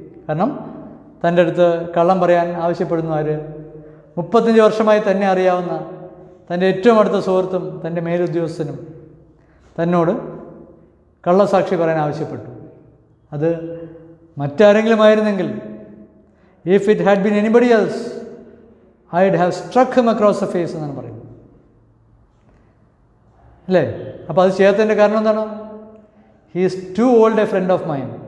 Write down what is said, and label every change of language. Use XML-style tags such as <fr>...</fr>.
<ml>കാരണം തൻ്റെ അടുത്ത് കള്ളം പറയാൻ ആവശ്യപ്പെടുന്നു ആര്? 35 വർഷമായി തന്നെ അറിയാവുന്ന തൻ്റെ ഏറ്റവും അടുത്ത സുഹൃത്തും തൻ്റെ മേലുദ്യോഗസ്ഥനും തന്നോട് കള്ളസാക്ഷി പറയാൻ ആവശ്യപ്പെട്ടു. അത് മറ്റാരെങ്കിലും ആയിരുന്നെങ്കിൽ,</ml> <en>if it had been anybody else, I would have struck him across the face</en> <ml>എന്നാണ് പറയുന്നത്, അല്ലേ? അപ്പോൾ അത് ചെയ്യാത്തതിൻ്റെ കാരണം എന്താണ്?</ml> <en>He is too old a friend of mine.</en>